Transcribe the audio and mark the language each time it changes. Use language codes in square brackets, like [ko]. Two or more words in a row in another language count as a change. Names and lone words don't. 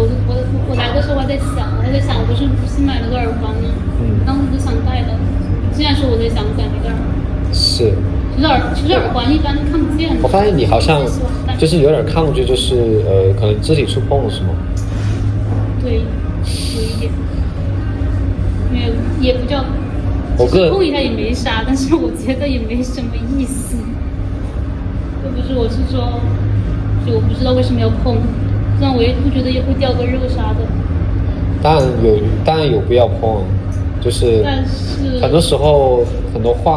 [zh] 我來的時候我還在想，我不是新買了個耳環嗎？當時就想戴的。現在說我在想戴那個耳環。是。其實耳環一般都看不見。我發現你好像就是有點抗拒，就是可能肢體觸碰是嗎？對，有一點。沒有，也不叫。碰一下也沒啥，但是我覺得也沒什麼意思。又不是，我是說，就我不知道為什麼要碰，這樣我也不覺得也會掉個肉啥的。當然有必要碰，就是很多時候很多話。